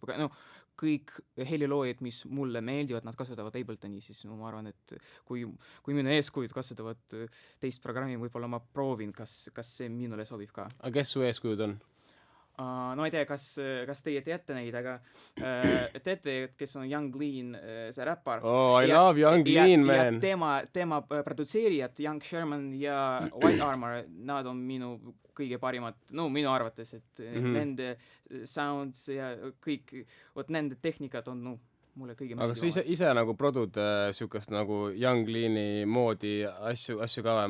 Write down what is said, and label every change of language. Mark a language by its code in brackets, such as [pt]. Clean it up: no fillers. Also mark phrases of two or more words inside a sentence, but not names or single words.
[et] Aga kõik heliloojad, mis mulle meeldivad, nad kasutavad Abletoni, siis ma arvan, et kui minu eeskujud kasutavad teist programmi, võib-olla ma proovin, kas see minule sobib ka. Aga kes su eeskujud on? No ei tea, kas teie teate neid, aga teate, kes on Young Lean, see räppar. [en] I love Young Lean, man. [et] Ja tema produtseerijad, Young Sherman ja White Armor, nad on minu kõige parimad, minu arvates, et nende sounds ja kõik, nende tehnikad on mulle kõige meeldivad. Aga sa ise nagu produd siukest nagu Young Leani moodi asju ka või?